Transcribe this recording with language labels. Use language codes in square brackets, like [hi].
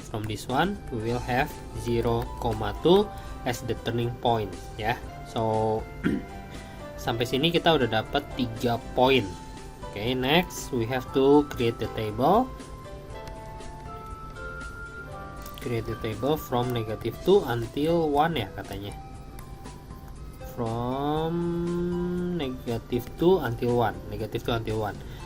[en] From this one we will have 0, 2 as the turning point, ya. [id] So sampai sini kita udah dapat 3 poin. [en] Okay, next we have to create the table. Create the table from negative 2 until 1, [id] ya, katanya. [en] From negative 2 until 1. Negative 2 until 1.